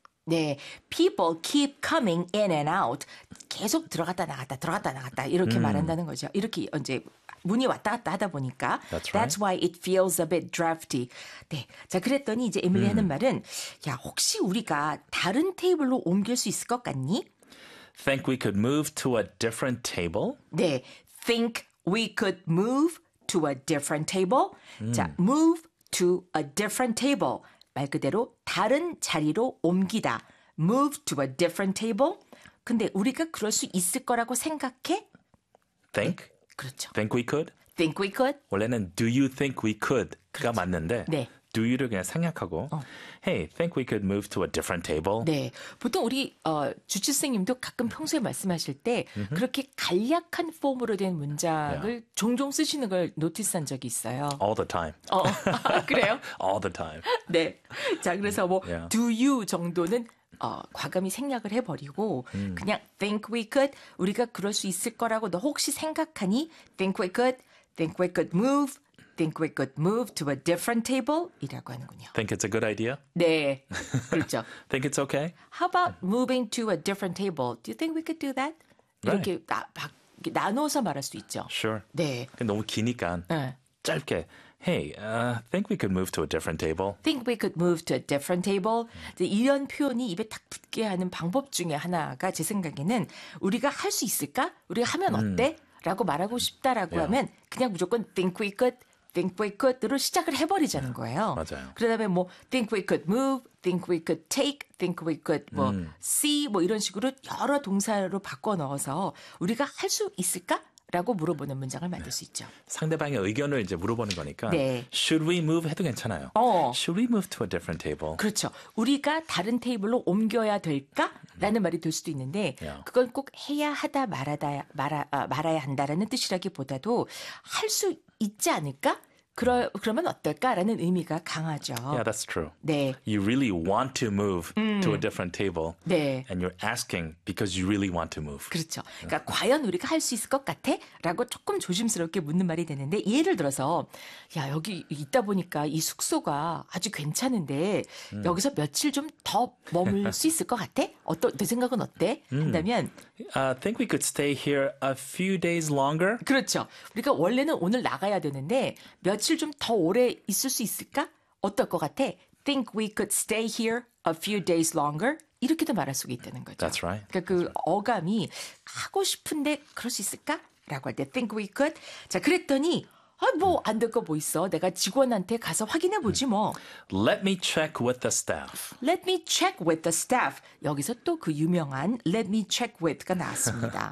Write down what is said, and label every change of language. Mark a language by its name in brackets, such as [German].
[Korean] 네, [English] people keep coming in and out. [Korean] 계속 들어갔다 나갔다, 들어갔다 나갔다 이렇게 말한다는 거죠. 이렇게 이제 문이 왔다 갔다 하다 보니까 [English] That's right. That's why it feels a bit drafty. [Korean] 네, 자 그랬더니 이제 에밀리 하는 말은 야, 혹시 우리가 다른 테이블로 옮길 수 있을 것 같니? [English] Think we could move to a different table? [Korean] 네, [English] think we could move to a different table. 자, move to a different table. [Korean] 말 그대로 다른 자리로 옮기다. [English] Move to a different table. [Korean] 근데 우리가 그럴 수 있을 거라고 생각해? [English] Think? [Korean] 네. 그렇죠. [English] Think we could? Think we could? [Korean] 원래는 [English] do you think we could가 [Korean] 그렇죠. 맞는데 네. [English] do you [Korean] 를 그냥 생략하고 [English] hey, think we could move to a different table? [Korean] 네. 보통 우리 주치 선생님도 가끔 평소에 말씀하실 때 그렇게 간략한 폼으로 된 문장을 [English] yeah. [Korean] 종종 쓰시는 걸 노티스한 적이 있어요. [English] All the time. [Korean] 그래요? [English] All the time. [Korean] 네. 자, 그래서 뭐 yeah. do you 정도는 과감히 생략을 해버리고 그냥 [English] think we could, [Korean] 우리가 그럴 수 있을 거라고 너 혹시 생각하니? [English] Think we could move, think we could move to a different table [Korean] 이라고 하는군요. [English] Think it's a good idea? [Korean] 네, 그렇죠. [English] Think it's okay? How about moving to a different table? Do you think we could do that? [Korean] 이렇게 [English] right. [Korean] 나눠서 말할 수 있죠. [English] Sure. [Korean] 네. 너무 기니까 짧게. [English] Hey, think we could move to a different table. Think we could move to a different table. [Korean] 이런 표현이 입에 딱 붙게 하는 방법 중에 하나가 제 생각에는 우리가 할 수 있을까? 우리가 하면 어때? 라고 말하고 싶다라고 [English] yeah. [Korean] 하면 그냥 무조건 [English] think we could, think we could [Korean] 로 시작을 해버리자는 거예요. 맞아요. 그러다 보면 뭐 [English] think we could move, think we could [Korean] take, think we could 뭐 see 뭐 이런 식으로 여러 동사로 바꿔 넣어서 우리가 할 수 있을까? 라고 물어보는 문장을 만들 수 있죠. 상대방의 의견을 이제 물어보는 거니까 네. [English] Should we move [Korean] 해도 괜찮아요. [English] Should we move to a different table? [Korean] 그렇죠. 우리가 다른 테이블로 옮겨야 될까? 라는 말이 될 수도 있는데 그건 꼭 해야 하다 말아야 한다라는 뜻이라기보다도 할 수 있지 않을까? 그러면 어떨까라는 의미가 강하죠. [English] Yeah, that's true. [Korean] 네. [English] You really want to move to a different table. [Korean] 네. [English] And you're asking because you really want to move. [Korean] 그렇죠. 그러니까 과연 우리가 할 수 있을 것 같아? 라고 조금 조심스럽게 묻는 말이 되는데 예를 들어서 야, 여기 있다 보니까 이 숙소가 아주 괜찮은데 여기서 며칠 좀 더 머물 수 있을 것 같아? 내 생각은 어때? 한다면 [English] I think we could stay here a few days longer. [Korean] 그렇죠. 우리가 원래는 오늘 나가야 되는데 며칠 좀 더 오래 있을 수 있을까? 어떨 것 같아? [English] Think we could stay here a few days longer? [Korean] 이렇게도 말할 수 있다는 거죠. [English] That's right. [Korean] 그러니까 그 [English] That's right. [Korean] 어감이 하고 싶은데 그럴 수 있을까? 라고 할 때 [English] Think we could? [Korean] 자, 그랬더니 아, 뭐 안 될 거 뭐 있어. 내가 직원한테 가서 확인해 보지 뭐. [English] Let me check with the staff. Let me check with the staff. [Korean] 여기서 또 그 유명한 [English] let me check with가 나왔습니다.